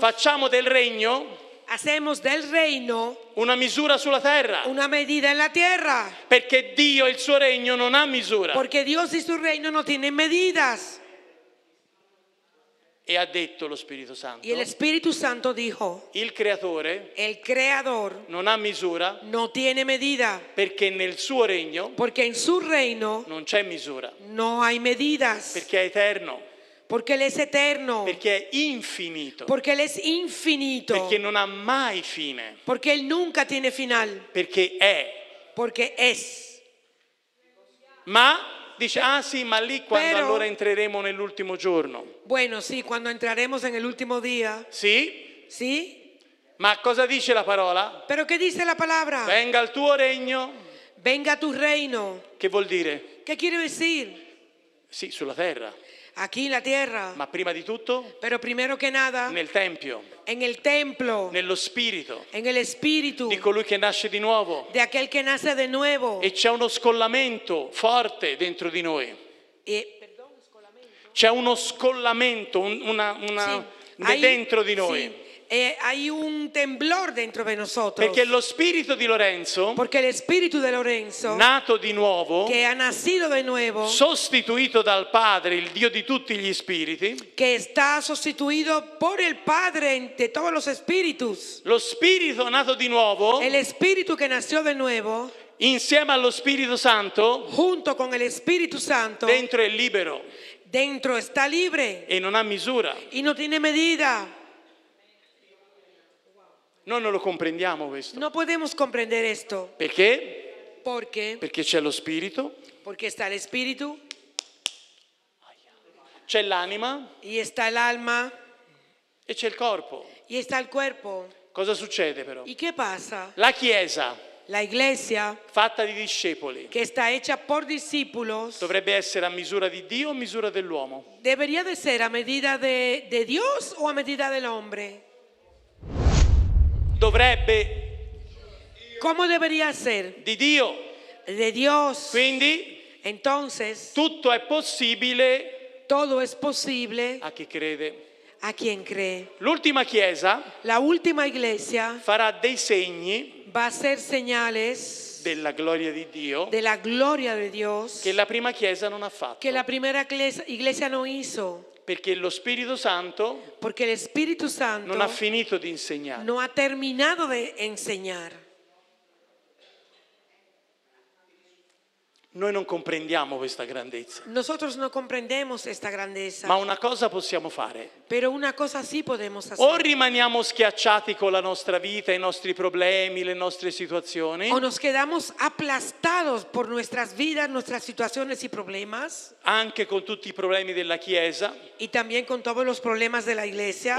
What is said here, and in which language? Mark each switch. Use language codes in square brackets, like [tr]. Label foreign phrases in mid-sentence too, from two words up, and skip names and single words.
[it] facciamo del regno [es] hacemos del reino [it] una misura sulla terra, [es] una medida en la tierra. [it] perché Dio e il suo regno non ha misura. [es] Porque Dios y su reino no tienen medidas. [it] E ha detto lo Spirito Santo: [es] Y el Espíritu Santo dijo, [it] il creatore [es] el Creador [it] non ha misura [es] no tiene medida, [it] perché nel suo regno [es] porque en su reino [it] non c'è misura, [es] no hay medidas, [it] perché è eterno, [es] porque Él es eterno, [it] perché è infinito, [es] porque Él es infinito, [it] perché non ha mai fine, [es] porque Él nunca tiene final, [it] perché è. [es] porque es. [it] Ma dice: ah sì, ma lì quando [es] Però- [it] allora entreremo nell'ultimo giorno. [es] Bueno, sí, cuando entraremos en el último día, [it] Sì? [es] ¿sí? [it] Ma cosa dice la parola? [es] Pero ¿qué dice la palabra? [it] Venga il tuo regno. [es] Venga tu reino. [it] Che vuol dire? [es] ¿Qué quiere decir? [it] Sì, sulla terra, [es] Aquí en la tierra. [it] ma prima di tutto [es] Pero primero que nada, [it] nel tempio, [es] en el templo, [it] nello spirito [es] en el espíritu [it] di colui che nasce di nuovo. [es] de aquel que nace de nuevo. [it] E c'è uno scollamento forte dentro di noi. [es] Perdón, [it] C'è uno scollamento, [es] hay- [it] dentro di noi. [es] sí, hay un temblor dentro de nosotros. [it] Perché lo spirito di Lorenzo, [es] Porque el espíritu de Lorenzo, [it] nato di nuovo, [es] que ha nacido de nuevo, [it] sostituito dal Padre, il Dio di tutti gli spiriti, [es] que está sustituido por el Padre de todos los espíritus. [it] lo spirito nato di nuovo, [es] El espíritu que nació de nuevo, [it] insieme allo Spirito Santo, [es] junto con el Espíritu Santo, [it] dentro è libero [es] dentro está libre [it] e non ha misura. [es] y no tiene medida. [it] Noi non lo comprendiamo questo. [es] No podemos comprender esto. [it] Perché? [es] ¿Por qué? [it] Perché c'è lo spirito, [es] Porque está el espíritu [it] c'è l'anima [es] y está el alma [it] e c'è il corpo. [es] y está el cuerpo. [it] Cosa succede però? [es] ¿Y qué pasa? [it] La Chiesa, [es] La iglesia, [it] fatta di discepoli, [es] que está hecha por discípulos, [it] dovrebbe essere a misura di Dio o a misura dell'uomo? [es] debería de ser a medida de Dios o a medida del hombre. [it] Dovrebbe [es] ¿Cómo debería ser? [it] di Dio. [es] De Dios. [it] Quindi [es] Entonces, [it] tutto è possibile [es] todo es posible [it] a chi crede. [es] a quien cree. [it] L'ultima Chiesa [es] La última iglesia [it] farà dei segni [es] va a hacer señales [it] della gloria di Dio [es] de la gloria de Dios [it] che la prima Chiesa non ha fatto. [es] que la primera iglesia no hizo, [it] Perché lo Spirito Santo [es] porque el Espíritu Santo [it] non ha finito di insegnare. [es] no ha terminado de enseñar. [it] Noi non comprendiamo questa grandezza, [es] Nosotros no comprendemos esta grandeza, [it] ma una cosa possiamo fare. [es] pero una cosa sí podemos [it] O [es] hacer. [it] rimaniamo schiacciati con la nostra vita, i nostri problemi, le nostre situazioni, [es] O nos quedamos aplastados por nuestras vidas, nuestras situaciones y problemas, [it] anche con tutti i problemi della Chiesa, [es] y también con todos los problemas de la iglesia.